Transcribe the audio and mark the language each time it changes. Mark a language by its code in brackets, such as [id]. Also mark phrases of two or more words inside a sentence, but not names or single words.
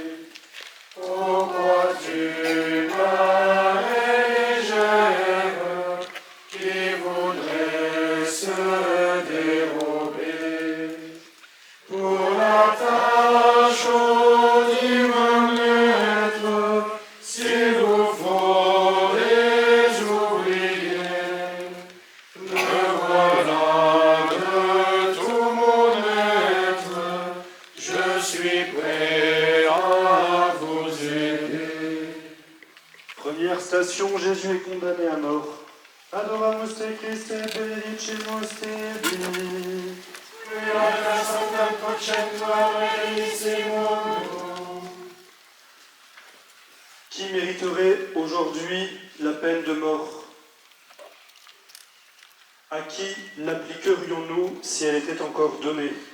[fr] Pourquoi tu m'as légère qui voudrait se dérober pour la tâche au divin maître, s'il vous faut des ouvriers. Me voilà de tout mon être, je suis prêt à vous aider. Première station, Jésus est condamné à mort. [la] Adoramus te Christe, benedicimus te Dei. [fr] Qui mériterait aujourd'hui la peine de mort? À qui l'appliquerions-nous si elle était encore donnée?